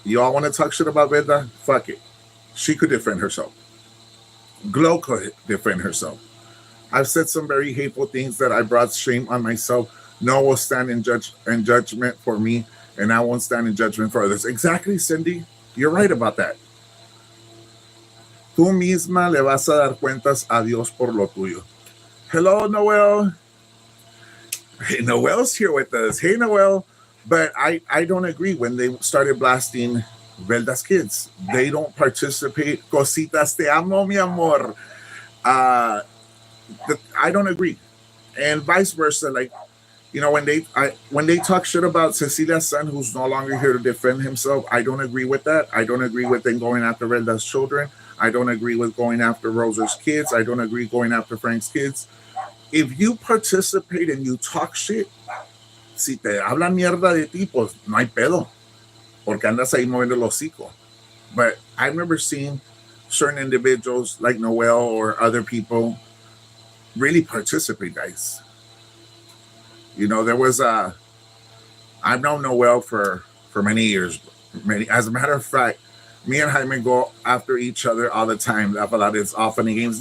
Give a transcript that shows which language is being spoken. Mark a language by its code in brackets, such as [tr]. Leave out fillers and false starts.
[en] You all want to talk shit about Velda? Fuck it. She could defend herself. Glow could defend herself. I've said some very hateful things that I brought shame on myself. No one will stand in judgment for me, and I won't stand in judgment for others. Exactly, Cindy. You're right about that. [es] Tú misma le vas a dar cuentas a Dios por lo tuyo. [en] Hello, Noel. Hey, Noel's here with us. Hey, Noel. But I don't agree when they started blasting Velda's kids. They don't participate. [es] Cositas, te amo, mi amor. [en] I don't agree. And vice versa. Like, when they talk shit about Cecilia's son, who's no longer here to defend himself, I don't agree with that. I don't agree with them going after Velda's children. I don't agree with going after Rosa's kids. I don't agree going after Frank's kids. if you participate and you talk shit, [es] si te hablan mierda de ti, pues no hay pedo, porque andas ahí moviendo el hocico. [en] But I remember seeing certain individuals like Noel or other people really participate, guys. You know, there was I've known Noel for many years. As a matter of fact, me and Jaime go after each other all the time. Laugh a lot. It's often in games.